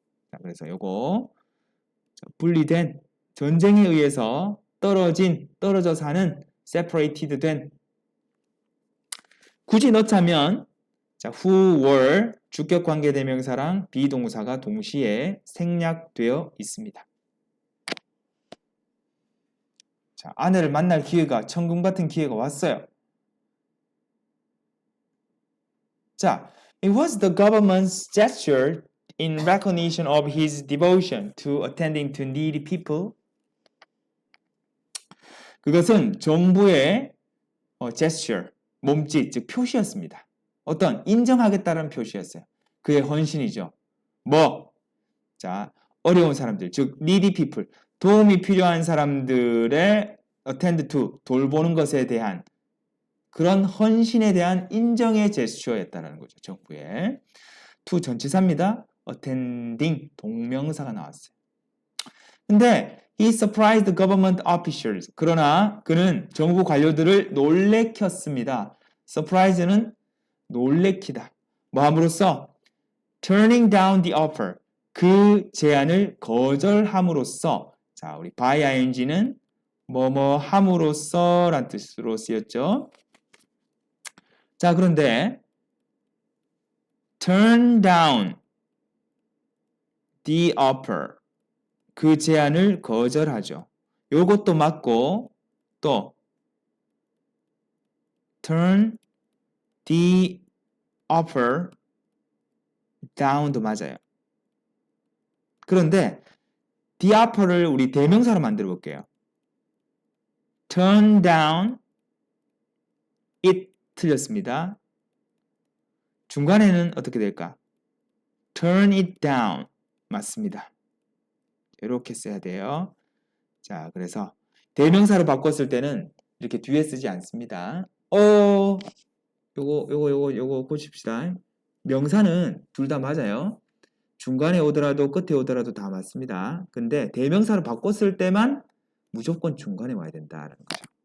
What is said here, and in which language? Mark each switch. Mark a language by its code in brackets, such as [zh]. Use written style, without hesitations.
[ko] 자, 그래서 요거 분리된 전쟁에 의해서 떨어져 사는 separated 된 굳이 넣자면 자, who were 주격 관계 대명사랑 비동사가 동시에 생략되어 있습니다. 자, 아내를 만날 기회가 천금 같은 기회가 왔어요. [en] 자, it was the government's gesture in recognition of his devotion to attending to needy people. [ko] 그것은 정부의 gesture, 몸짓, 즉 표시였습니다. 어떤 인정하겠다는 표시였어요. 그의 헌신이죠. 뭐? 자, 어려운 사람들, 즉 needy people, 도움이 필요한 사람들의 attend to, 돌보는 것에 대한 그런 헌신에 대한 인정의 제스처였다는 거죠. 정부의. to 전치사입니다. attending 동명사가 나왔어요. 근데 [en] he surprised government officials. [ko] 그러나 그는 정부 관료들을 놀래켰습니다. surprise는 놀래키다. 뭐 함으로써? [en] turning down the offer. [ko] 그 제안을 거절함으로써 자, 우리 by ing는 뭐뭐 함으로써 라는 뜻으로 쓰였죠. 자, 그런데 [en] turn down the offer. [ko] 그 제안을 거절하죠. 요것도 맞고 또 [en] turn the offer down [ko] 도 맞아요. 그런데 the offer를 우리 대명사로 만들어 볼게요. [en] turn down it [ko] 틀렸습니다. 중간에는 어떻게 될까? [en] turn it down [ko] 맞습니다. 이렇게 써야 돼요. 자, 그래서 대명사로 바꿨을 때는 이렇게 뒤에 쓰지 않습니다. 요거 고칩시다. 명사는 둘 다 맞아요. 중간에 오더라도 끝에 오더라도 다 맞습니다. 근데 대명사로 바꿨을 때만 무조건 중간에 와야 된다는 거죠.